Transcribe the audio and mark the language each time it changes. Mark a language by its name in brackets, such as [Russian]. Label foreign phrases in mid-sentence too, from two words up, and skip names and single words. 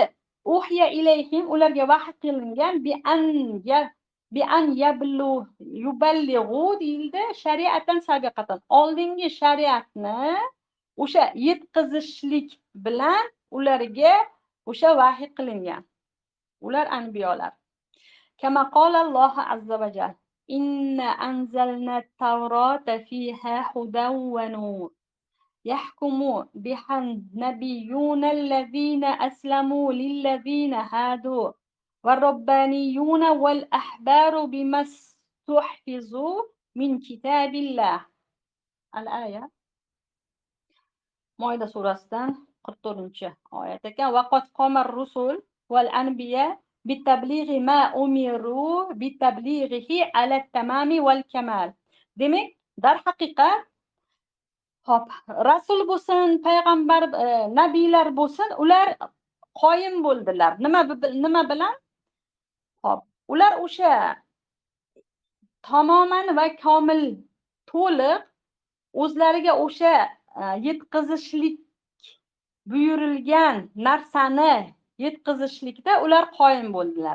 [Arabic] أوحي إليهم, [Uzbek] ularga vahiy qilingan [Arabic] بأن يبلغوا deyildi, شريعة سابقة. [Uzbek] Oldingi shariatni o'sha yetkazishlik bilan ularga o'sha vahiy qilingan. Ular anbiyolar. [Arabic] كما قال الله عز وجل إنا أنزلنا التوراة فيها هدى ونور يحكم بها النبيون الذين أسلموا للذين هادوا والربانيون والأحبار بما استحفظوا من كتاب الله. [Uzbek] الآية Moida surasidan 44-oyat ekan. [Arabic] وقد قام الرسل والأنبياء بتبليغ ما أمروا بتبليغه على التمام والكمال. [Uzbek] Demak, dar haqiqat hop, rasul bo'lsin, payg'ambar, nabiylar bo'lsin, ular qoyim bo'ldilar. Nima bilan? Hop, ular o'sha tamoman va komil, to'liq o'zlariga o'sha yetkazishlik buyurilgan narsani yetkazishlikda ular qoyim bo'ldilar.